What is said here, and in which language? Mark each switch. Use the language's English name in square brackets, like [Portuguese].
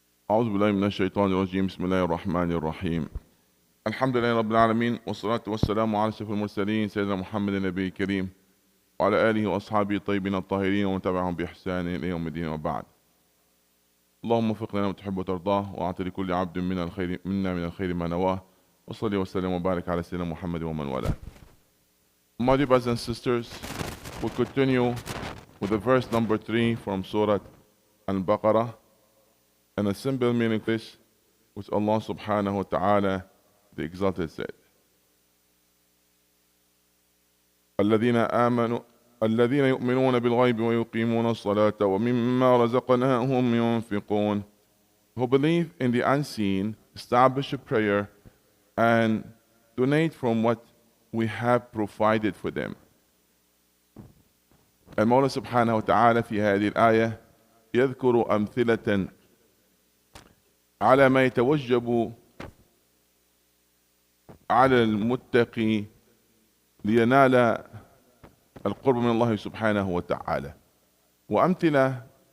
[Arabic] أعوذ بالله من الشيطان الرجيم. بسم الله الرحمن الرحيم. الحمد لله رب العالمين، والصلاة والسلام على أشرف المرسلين سيدنا محمد النبي الكريم وعلى آله وأصحابه الطيبين الطاهرين ومن تبعهم بإحسان إلى يوم الدين وبعد. اللهم وفق لنا ما تحب وترضاه، وأعط لكل عبد من الخير ما نواه، وصلي وسلم وبارك على سيدنا محمد ومن والاه. [English] My dear brothers and sisters, we'll continue with the verse number 3 from Surah Al-Baqarah, and a simple meaning of this, which Allah subhanahu wa ta'ala, the Exalted, said. [Arabic] الذين يؤمنون بالغيب ويقيمون الصلاة ومما رزقناهم ينفقون. [English] Who believe in the unseen, establish a prayer, and donate from what we have provided for them. [Arabic] المولى سبحانه وتعالى في هذه الآية يذكر أمثلة على ما يتوجب على المتقي لينال القرب من الله سبحانه وتعالى، وأمثلة